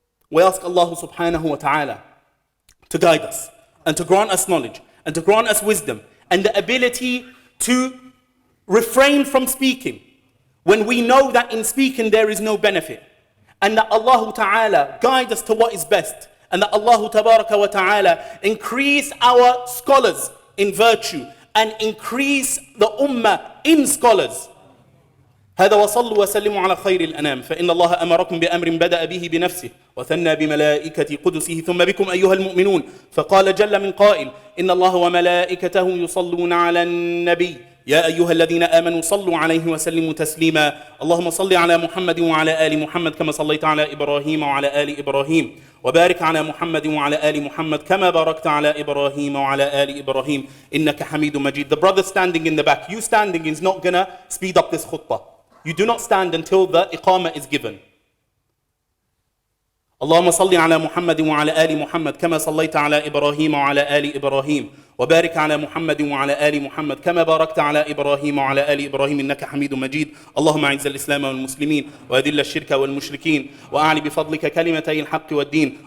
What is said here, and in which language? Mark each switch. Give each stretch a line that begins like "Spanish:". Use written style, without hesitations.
English: We ask Allah subhanahu wa ta'ala to guide us, and to grant us knowledge, and to grant us wisdom, and the ability to refrain from speaking when we know that in speaking there is no benefit, and that Allah Ta'ala guide us to what is best, and that Allah Tabaraka wa Ta'ala increase our scholars in virtue, and increase the ummah in scholars.
Arabic: هذا وصلوا وسلموا على خير الأنام فإن الله أمركم بأمر بدأ به بنفسه وثنى بملائكة قدسه ثم بكم أيها المؤمنون فقال جل من قائل إن الله وملائكته يصلون على النبي يا أيها الذين آمنوا صلوا عليه وسلموا تسليما اللهم صل على محمد وعلى آل محمد كما صليت على إبراهيم وعلى آل إبراهيم وبارك على محمد وعلى آل محمد كما باركت على إبراهيم وعلى آل إبراهيم إنك حميد مجيد.
English: The brother standing in the back, you standing is not gonna speed up this khutbah. You do not stand until the iqamah is given.
Arabic: اللهم صل على محمد وعلى آل محمد كما صليت على إبراهيم وعلى آل إبراهيم وبارك على محمد وعلى آل محمد كما باركت على إبراهيم وعلى آل إبراهيم إنك حميد مجيد. اللهم أعز الإسلام والمسلمين وأذل الشرك والمشركين وأعل بفضلك كلمتي الحق والدين.